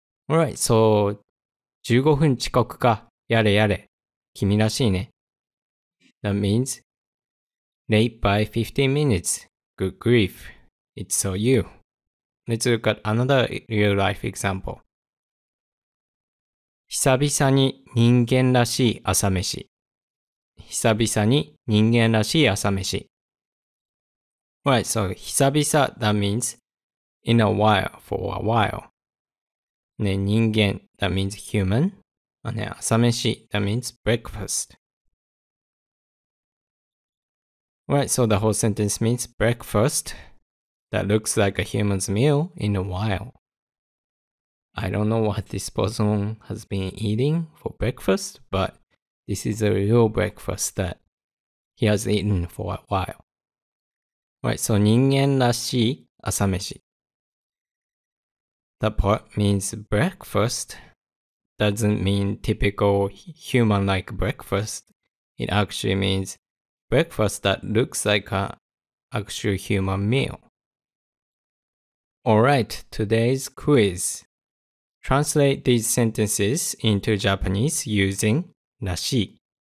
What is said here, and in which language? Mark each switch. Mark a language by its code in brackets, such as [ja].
[en] Alright, so [ja] 15分遅刻か。やれやれ。君らしいね。 [en] That means late by 15 minutes. Good grief. It's so you. Let's look at another real life example. [ja] 久々に人間らしい朝飯。久々に人間らしい朝飯。 [en] Right, so 久々, that means in a while, for a while. ね、人間, that means human. ね、朝飯, that means breakfast. Right, so the whole sentence means breakfast that looks like a human's meal in a while. I don't know what this person has been eating for breakfast, but this is a real breakfast that he has eaten for a while. Right, so [ja] 人間らしい朝飯. [en] That part means breakfast doesn't mean typical human-like breakfast. It actually means breakfast that looks like an actual human meal. Alright, today's quiz. Translate these sentences into Japanese using らしい.